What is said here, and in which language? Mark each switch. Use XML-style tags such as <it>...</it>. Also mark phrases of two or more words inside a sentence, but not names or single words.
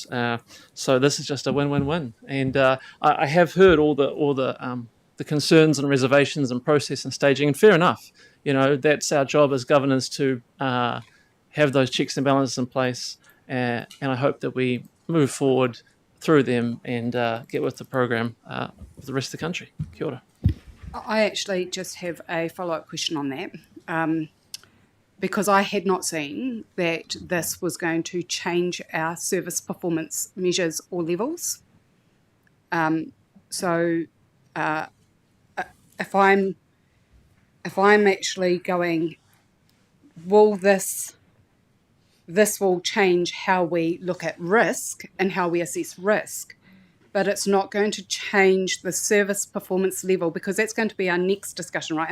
<en>So this is just a win-win-win. And I have heard all the concerns and reservations and process and staging, and fair enough. That's our job as governors to have those checks and balances in place. And I hope that we move forward through them and get with the program with the rest of the country.</en> <mi>Kia ora.</mi> <en>I actually just have a follow-up question on that, because I had not seen that this was going to change our service performance measures or levels. So if I'm actually going, will this will change how we look at risk and how we assess risk, but it's not going to change the service performance level, because that's going to be our next discussion, right?</en>